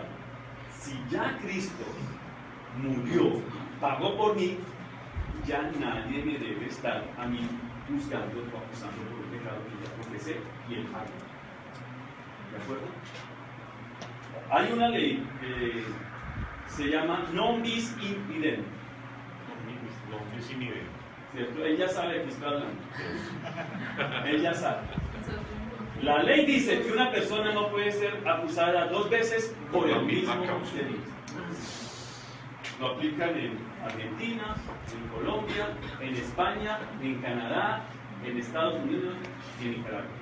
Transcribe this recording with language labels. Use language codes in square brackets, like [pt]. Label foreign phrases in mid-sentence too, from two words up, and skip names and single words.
[es] Si ya Cristo murió, pagó por mí, ya nadie me debe estar a mí juzgando o acusando por un pecado que ya confesé y él pagó. ¿De acuerdo? Hay una ley que se llama [la] non bis in idem. Non bis in idem. [es] ¿Cierto? Ella sabe que está hablando. Ella sabe. La ley dice que una persona no puede ser acusada 2 veces por el mismo delito. Lo aplican en Argentina, en Colombia, en España, en Canadá, en Estados Unidos y en Nicaragua.